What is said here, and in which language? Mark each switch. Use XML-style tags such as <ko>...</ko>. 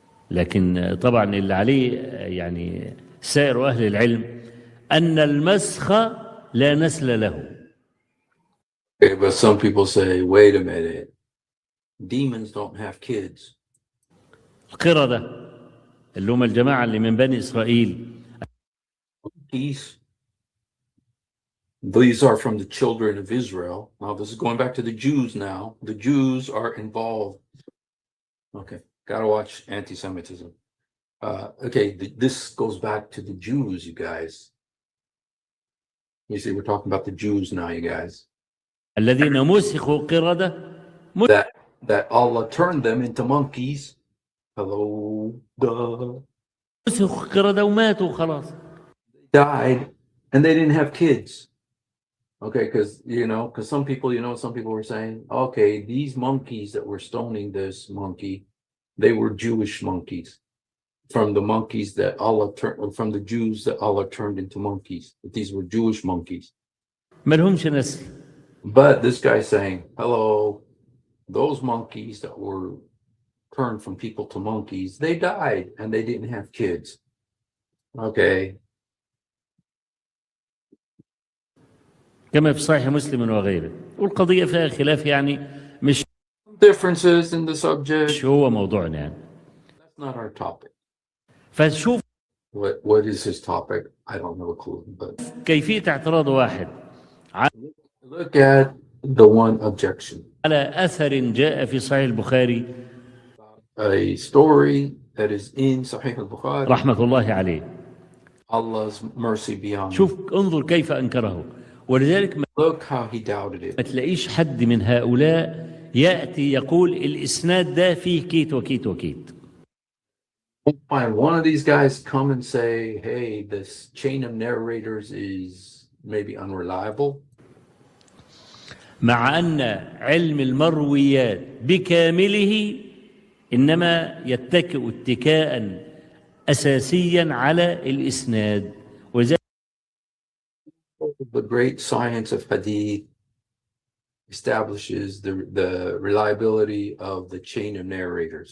<ar>لكن طبعا اللي عليه يعني سائر أهل العلم أن المسخ لا نسل له.</ar> <en>Okay, but some people say, wait a minute. Demons don't have kids. القردة اللي هم الجماعة اللي من بني إسرائيل. These are from the children of Israel. Now, this is going back to the Jews now. The Jews are involved. Okay, gotta watch anti-Semitism. This goes back to the Jews, you guys. You see, we're talking about the Jews now, you guys.</en> <ar>الذين مسخوا قردة.</ar> <en>That Allah turned them into monkeys. Hello, duh.</en> <ar>مسخوا قردة وماتوا خلاص.</ar> <en>Died, and they didn't have kids. Okay, because some people were saying, okay, these monkeys that were stoning this monkey, they were Jewish monkeys from the monkeys that Allah turned, from the Jews that Allah turned into monkeys. But these were Jewish monkeys.</en> <ar>ما لهمش نسل.</ar> <en>But this guy's saying, hello, those monkeys that were turned from people to monkeys, they died and they didn't have kids. Okay.</en> <ar>كما في صحيح مسلم وغيره، والقضية فيها خلاف يعني مش</ar> <en>Differences in the subject.</en> <ar>هو موضوعنا يعني.</ar> <en>That's not our topic.</en> <ar>فشوف</ar> <en>What is his topic? I don't have a clue. But</en> <ar>كيفية اعتراض واحد</ar> <en>look at the one objection.</en> <ar>على أثر جاء في صحيح البخاري</ar> <en>A story that is in Sahih al-Bukhari.</en> <ar>رحمة الله عليه.</ar> <en>Allah's mercy be on him.</en> <ar>شوف انظر كيف أنكره، ولذلك</ar> <en>Look how he doubted</en> <ar>ما</ar> <en>it.</en> <ar>تلاقيش حد من هؤلاء يأتي يقول الإسناد ده فيه كيت وكيت وكيت.</ar> <en>Don't find one of these guys come and say, hey, this chain of narrators is maybe unreliable.</en> <ar>مع أن علم المرويات بكامله إنما يتكئ اتكاء أساسيا على الإسناد. وذلك</ar> <en>The great science of hadith establishes the reliability of the chain of narrators.</en>